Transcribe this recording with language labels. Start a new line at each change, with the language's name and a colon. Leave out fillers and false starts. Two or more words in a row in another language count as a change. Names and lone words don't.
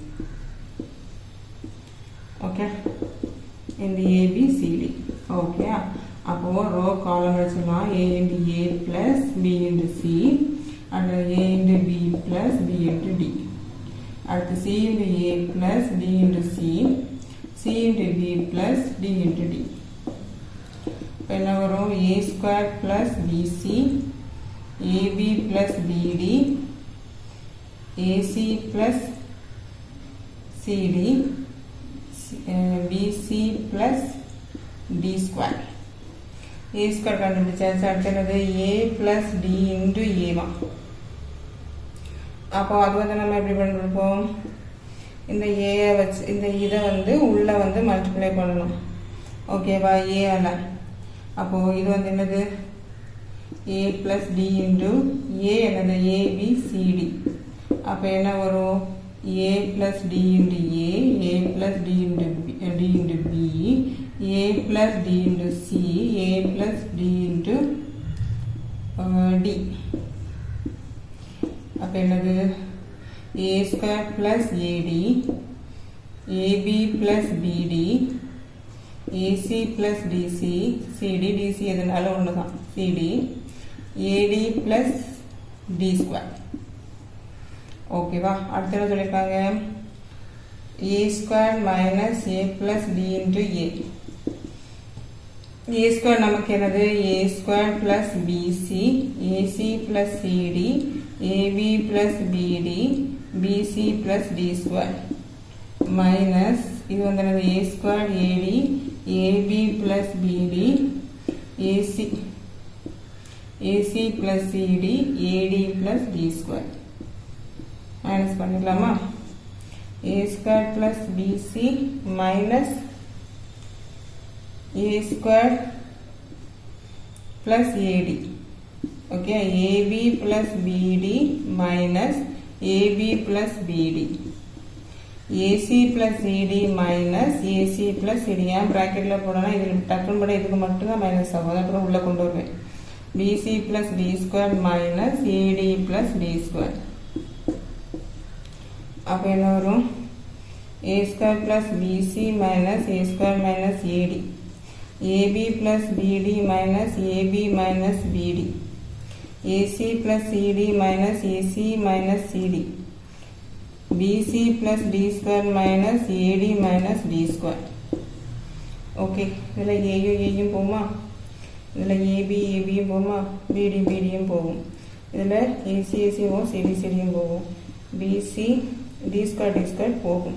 Tamil: ஓகே இந்த
English: a b c d ஓகே
Tamil: அப்போ ரோ காலம் வச்சுக்கலாம்
English: a into a plus b into c and a into b plus b into d அடுத்து c into a plus d into c c into b plus d into d
Tamil: இப்போ என்ன வரும்
English: a square plus bc ab plus bd ac plus cd bc plus d square a square கண்டுபிடிச்சாச்சு. அடுத்தது a plus d into a வா.
Tamil: அப்போ அது வந்து நம்ம எப்படி பண்ணிருப்போம், இந்த a வச்சு இந்த இதை வந்து உள்ள வந்து மல்டிப்ளை பண்ணணும்.
English: ஓகேவா, a ஆல.
Tamil: அப்போ இது வந்து என்னது
English: a plus d into a என்னது a b c d. அப்போ என்ன வரும் a plus d into a plus d into b, a plus d into c, a plus d into d. அப்போ என்னது a square plus ad, ab plus bd, ac plus dc, cd, dc
Tamil: எதனால ஒன்று தான்
English: cd, ad plus d square.
Tamil: ஓகேவா. அடுத்து என்ன சொல்லியிருக்காங்க,
English: a square minus a plus d into a. a square
Tamil: நமக்கு என்னது
English: a square plus bc, ac plus cd, ab plus bd, bc plus d square minus
Tamil: இது வந்து என்னது
English: a square ad, ab plus bd, ac plus cd, ad plus d square
Tamil: மைனஸ் பண்ணிக்கலாமா.
English: a square plus bc minus a square plus ad. ஓகே, ab plus bd minus ab plus bd, ac plus cd minus ac plus cd.
Tamil: ஏன் ப்ராக்கெட்ல போடணும், இதில் டக்குன்னு பட இதுக்கு மட்டும்தான் மைனஸ் ஆகும், அப்புறம் உள்ள கொண்டு வருவேன்.
English: bc plus d square minus ad plus d square.
Tamil: அப்போ என்ன வரும்
English: a square plus bc minus a square minus ad, ab plus bd minus ab minus bd, ac plus cd minus ac minus cd, bc plus d square minus ad minus d square.
Tamil: ஓகே, இதில் ஏயும் போகுமா, இதில் ஏபியும் போகுமா, பிடியும் போகும், இதில் ஏசியும் சிடியும் போகும், பிசி டி ஸ்கொயர் போகும்.